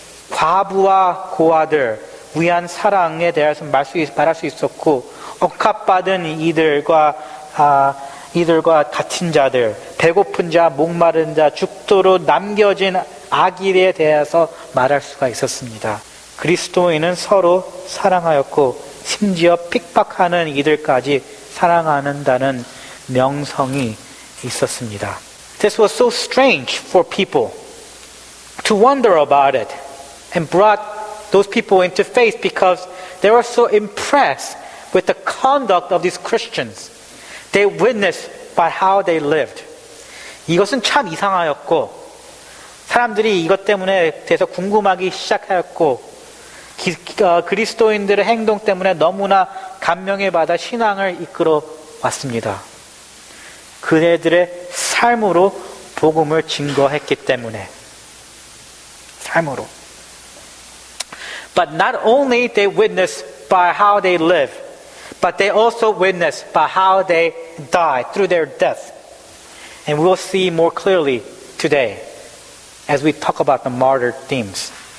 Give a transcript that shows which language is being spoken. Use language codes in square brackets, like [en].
[ko] 과부와 고아들 위한 사랑에 대해서 말할 수 있었고, 억압받은 이들과 같은 자들, 배고픈 자, 목마른 자, 죽도록 남겨진 아기에 대해서 말할 수가 있었습니다. 그리스도인은 서로 사랑하였고, 심지어 핍박하는 이들까지 사랑한다는 명성이 있었습니다. [en] This was so strange for people to wonder about it and brought those people into faith because they were so impressed with the conduct of these Christians. They witnessed by how they lived. [ko] 이것은 참 이상하였고 사람들이 이것 때문에 대해서 궁금하기 시작하였고 그리스도인들의 행동 때문에 너무나 감명에 받아 신앙을 이끌어 왔습니다. 그네들의 삶으로 복음을 증거했기 때문에 삶으로. [en] But not only they witnessed by how they live, but they also witnessed by how they died through their death. And we will see more clearly today as we talk about the martyr themes.